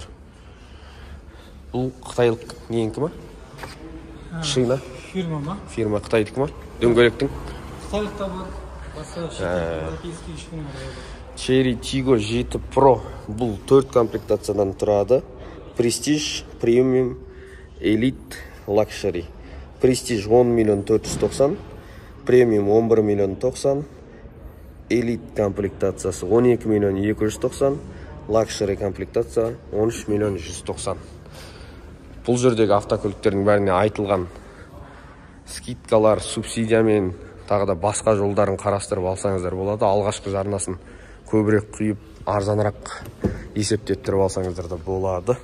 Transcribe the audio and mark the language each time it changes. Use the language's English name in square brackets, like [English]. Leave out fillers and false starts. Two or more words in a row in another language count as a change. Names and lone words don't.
[Kazakh] Бұл қытайлық ненікі ма? Шина? Фирма ма? Фирма қытайдікі ма? Дөңгелектің? Қытайлықта бар. Cherry Tigo 7 Pro. Бұл 4 комплектациядан тұрады. Prestige, Premium, Elite, Luxury. Prestige 10 490, Premium 11 090, Elite комплектациясы 12 290, Luxury комплектация 13 190. Бұл жердегі автокөліктердің бәріне айтылған скидкалар, субсидиямен тағы да басқа жолдарын қарастырып алсаңыздар болады. Алғашқы жарнасын көбірек құйып, арзанырақ есептеттіріп алсаңыздар да болады.